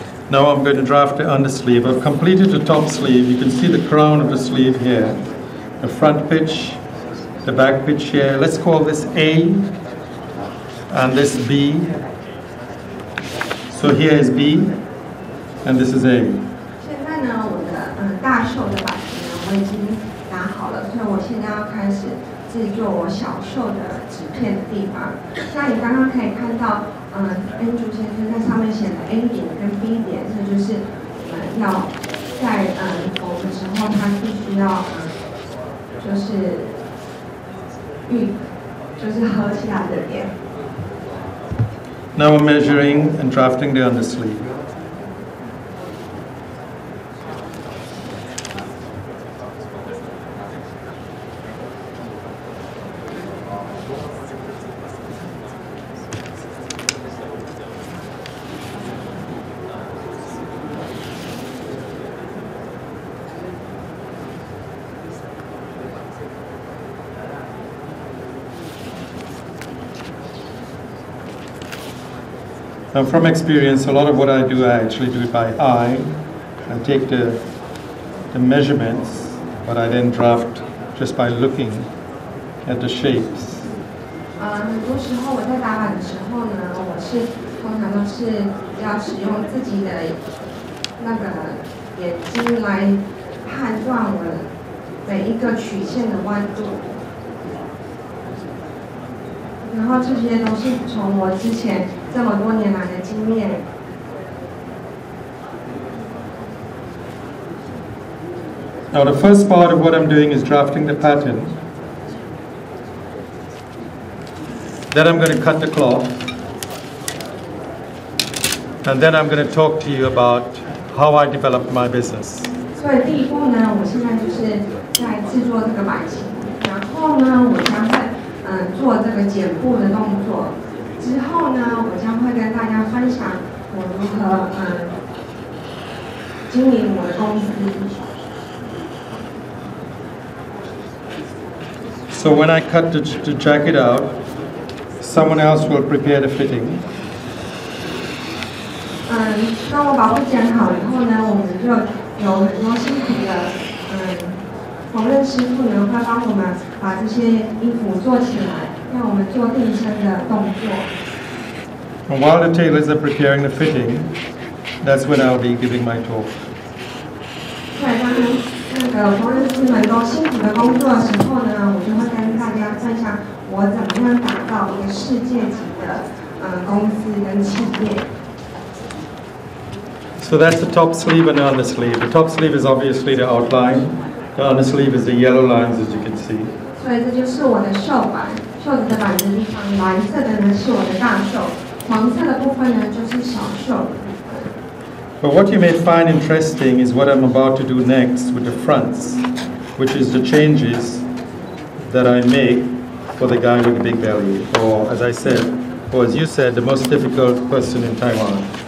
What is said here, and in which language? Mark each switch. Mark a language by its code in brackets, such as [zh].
[en] Now I'm going to draft the undersleeve. I've completed the top sleeve. You can see the crown of the sleeve here. The front pitch, the back pitch here. Let's call this A and this B. So here is B and this is A. [zh] 现在呢，我的大袖的版型呢，我已经打好了，所以我现在要开始制作我小袖的纸片的地方。像你刚刚可以看到，Andrew 先生在上面写的 A 点跟 B 点，这就是我们要在缝的时候，它必须要就是合起来的点。 [en] Now I'm measuring and drafting the undersleeve. Now from experience, a lot of what I do, I actually do it by eye. I take the measurements, but I then draft just by looking at the shapes. [zh] 很多时候我在打板的时候呢，我通常都是要使用自己的那个眼睛来判断我每一个曲线的弯度。然后这些都是从我之前这么多年来的经验。 [en] Now the first part of what I'm doing is drafting the pattern. Then I'm going to cut the cloth. And then I'm going to talk to you about how I developed my business. [zh] 所以第一步呢，我现在就是在制作这个版型，然后呢，我将会做这个剪布的动作。之后呢，我将会跟大家分享我如何经营我的公司。 [en] So when I cut the jacket out, someone else will prepare the fitting. [zh] 当我把布剪好以后呢，我们就有很多辛苦的缝纫师傅呢会帮我们把这些衣服做起来，让我们做定身的动作。 [en] And while the tailors are preparing the fitting, that's when I'll be giving my talk. [zh] 对，当那个缝纫师们都辛苦的工作的时候呢，我就会跟大家分享我怎么样打造一个世界级的公司跟企业。 [en] So that's the top sleeve and the undersleeve. The top sleeve is obviously the outline. The undersleeve is the yellow lines, as you can see. [zh] 所以这就是我的袖板，袖子的板的地方，蓝色的呢是我的大袖，黄色的部分呢就是小袖。 [en] But what you may find interesting is what I'm about to do next with the fronts, which is the changes that I make for the guy with the big belly, or as I said, or as you said, the most difficult person in Taiwan.